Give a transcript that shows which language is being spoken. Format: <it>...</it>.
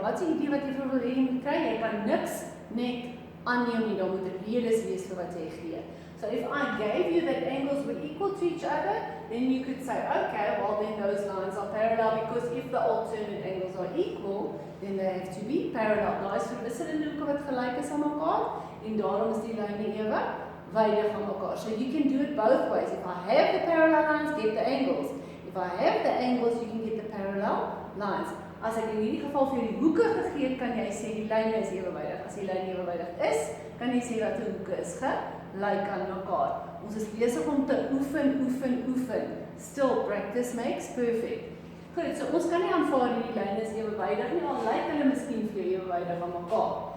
<af>Maar wat is die idee wat jy vir wil hê jy moet kry? Jy kan niks net aanneem nie, daar moet redes wees vir wat jy gee.</af> <en>So if I gave you that angles were equal to each other, then you could say, okay, well then those lines are parallel, because if the alternate angles are equal, then they have to be parallel.</en> <af>Daar is verwisselende hoeke wat gelyk is aan mekaar, en daarom is die lyne ewewydig aan mekaar.</af> <en>So you can do it both ways. If I have the parallel lines, get the angles. If I have the angles, you can get the parallel lines.</en> <af>As ek in hierdie geval vir die hoeke gegee het, kan jy sê die lyne is ewewydig. As die lyne ewewydig is, kan jy sê dat die hoeke is gelyk aan mekaar. Ons is besig om te oefen.</af> <en>Still, practice makes perfect.</en> <af>Goed, so ons kan nie aanvaar die lyne is ewewydig nie, al lyk hulle miskien vir jou ewewydig aan mekaar.</af>